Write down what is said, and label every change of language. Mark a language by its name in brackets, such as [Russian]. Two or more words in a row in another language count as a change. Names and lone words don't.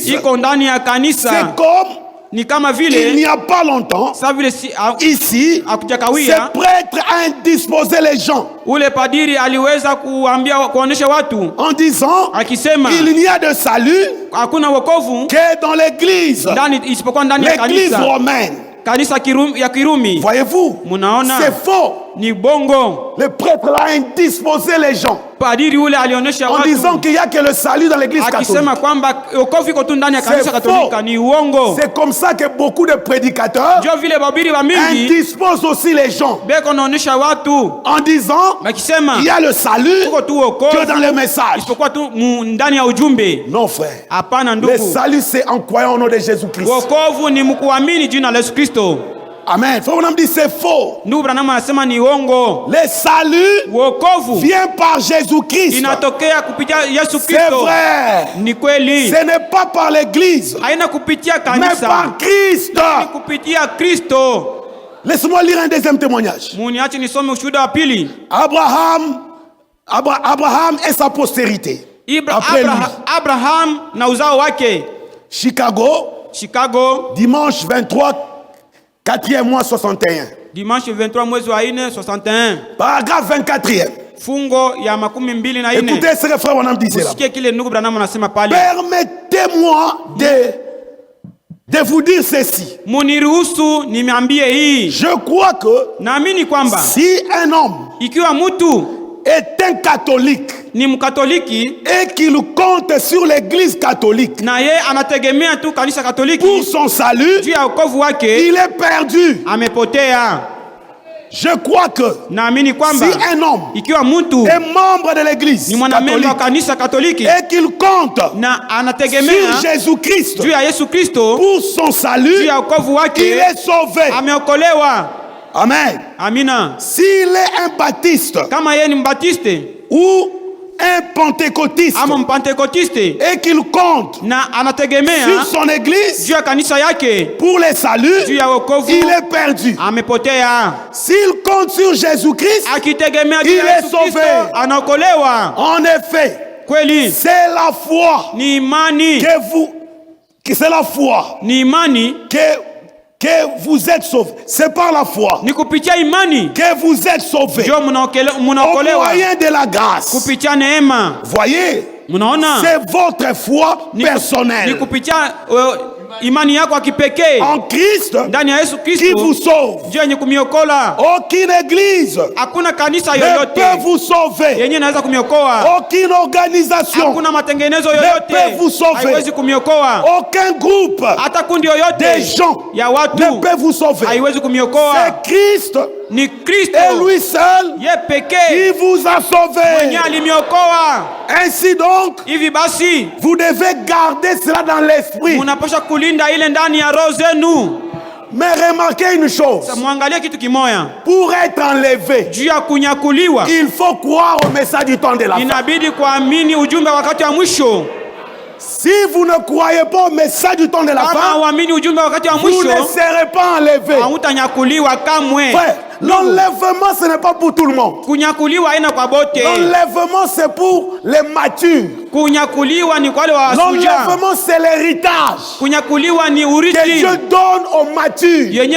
[French] C'est comme il n'y a pas longtemps, ici, ce prêtre a indisposé les gens en disant il n'y a de salut que dans l'église romaine. Voyez-vous, c'est faux. [Swahili] Ni bongo. [French] Le prêtre là a indisposé les gens. [Swahili] Padiri ule alionyesha [French] en disant qu'il n'y a que le salut dans l'église catholique. [Swahili] Akisema kwamba wokovu iko tu ndani ya kanisa Katolika. Ni uongo. [French] C'est comme ça que beaucoup de prédicateurs indisposent aussi les gens. [Swahili] Beko naonyesha watu [French] en disant il y a le salut que dans le message. [Swahili] Isipokuwa tu ndani ya ujumbe. [French] Non frère. [Swahili] Hapana ndugu. [French] Le salut c'est en croyant au nom de Jésus-Christ. [Swahili] Wokovu ni mkuamini jina la Yesu Kristo. Amen. [French] Frère Branham dit c'est faux. [Swahili] Ndugu Branham anasema ni uongo. [French] Le salut [Swahili] wokovu [French] vient par Jésus-Christ. [Swahili] Inatokea kupitia Yesu Kristo. [French] C'est vrai. [Swahili] Ni kweli. [French] Ce n'est pas par l'église. [Swahili] Haina kupitia kanisa. [French] Mais par Christ. [Swahili] Ni kupitia Kristo. [French] Laisse-moi lire un deuxième témoignage. [Swahili] Muniache nisome ushuhuda wa pili. [French] Abraham et sa postérité. [Swahili] Abraham na uzao wake. [French] Chicago. Dimanche 23 4e mois 61. [Swahili] Dimanche 23 mwezi wa 4 61. [French] Paragraphe 24e. [Swahili] Fungo ya 24. [French] Écoutez ce que frère Branham disait là. [Swahili] Sikia kile ndugu Branham anasema pale. [French] Permettez-moi de vous dire ceci. [Swahili] Muniruhusu nimeambie hii. [French] Je crois que [Swahili] naamini kwamba [French] si un homme [Swahili] ikiwa mtu [French] est un catholique [Swahili] ni mkatoliki [French] et qu'il compte sur l'église catholique [Swahili] na ye anategemea tu kanisa katoliki [French] pour son salut, [Swahili] juu ya wokovu wake, [French] il est perdu. [Swahili] Amepotea. [French] Je crois que [Swahili] naamini kwamba [French] si un homme [Swahili] ikiwa mtu [French] est membre de l'église [Swahili] ni mwanamemba wa kanisa katoliki [French] et qu'il compte [Swahili] na anategemea [French] sur Jésus-Christ [Swahili] juu ya Yesu Kristo [French] pour son salut, [Swahili] juu ya wokovu wake, [French] il est sauvé. [Swahili] Ameokolewa. [French] Amen. [Swahili] Amina. [French] S'il est un baptiste [Swahili] kama yeye ni mbatiste [French] ou un pentecôtiste [Swahili] ama mpentekotiste [French] et qu'il compte [Swahili] na anategemea [French] sur son église [Swahili] juu ya kanisa yake [French] pour le salut, [Swahili] juu ya wokovu, [French] il est perdu. [Swahili] Amepotea. [French] S'il compte sur Jésus-Christ, [Swahili] akitegemea [French] il est sauvé. [Swahili] Anaokolewa. [French] En effet, [Swahili] kweli [French] c'est la foi [Swahili] ni imani [French] c'est la foi [Swahili] ni imani [French] que vous êtes sauvés. C'est par la foi [Swahili] ni kupitia imani [French] que vous êtes sauvés au moyen de la grâce. [Swahili] Kupitia neema. [French] Voyez, c'est votre foi personnelle. [Swahili] Ni kupitia imani yako ya kipekee [French] en Christ [Swahili] ndani ya Yesu Kristo [French] qui vous sauve. [Swahili] Ndio yenye kumiokola. [French] Aucune église [Swahili] hakuna kanisa [French] ne [Swahili] yoyote [French] peut vous sauver. [Swahili] yenye inaweza kumiokoa. [French] Aucune organisation [Swahili] hakuna matengenezo [French] ne [Swahili] yoyote [French] peut vous sauver. [Swahili] haiwezi kumiokoa. [French] Aucun groupe [Swahili] hata kundi yoyote [French] des gens [Swahili] ya watu [French] ne peut vous sauver. [Swahili] haiwezi kumiokoa. [French] C'est Christ [Swahili] ni Kristo [French] et lui seul [Swahili] ye pekee [French] qui vous a sauvé. [Swahili] mwenye alimiokoa. [French] Ainsi donc, [Swahili] hivi basi [French] vous devez garder cela dans l'esprit. [Swahili] Munapaswa kulinda ile ndani ya roho zenu. [French] Mais remarquez une chose. [Swahili] Muangalie kitu kimoya. [French] Pour être enlevé, [Swahili] juu ya kunyakuliwa, [French] il faut croire au message du temps de la fin. [Swahili] Inabidi kuamini ujumbe wakati wa mwisho. [French] Si vous ne croyez pas au message du temps de la fin, vous ne serez pas enlevé. Frère, l'enlèvement ce n'est pas pour tout le monde. L'enlèvement c'est pour les matures. L'enlèvement c'est l'héritage que Dieu donne aux matures.